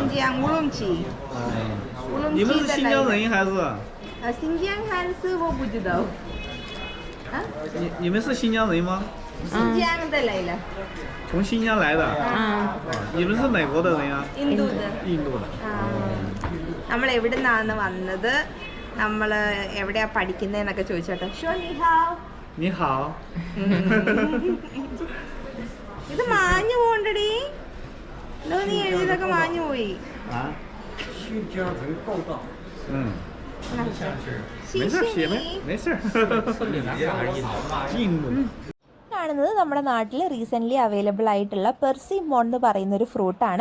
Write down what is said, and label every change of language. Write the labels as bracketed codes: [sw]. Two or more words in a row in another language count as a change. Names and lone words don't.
[zh] 新疆乌鲁木齐。乌鲁木齐。你们是新疆人还是？新疆还是我不知道。你们是新疆人吗？新疆的来了。从新疆来的。你们是哪国的人呀？印度的。印度的。 [ml] നമ്മൾ എവിടെ നിന്നാണ് വന്നത്, നമ്മൾ എവിടെയാ പഠിക്കുന്നതെന്നൊക്കെ ചോദിച്ചോട്ടെ. [zh] 说你好. 你好. [ml] ഇത് മാഞ്ഞു പോണ്ടടി. നീ എഴുതിയതൊക്കെ മാഞ്ഞു പോയി. കാണുന്നത് നമ്മുടെ നാട്ടിൽ [en] recently available [ml] ആയിട്ടുള്ള പെർസിമോൺ എന്ന് പറയുന്നൊരു ഫ്രൂട്ടാണ്.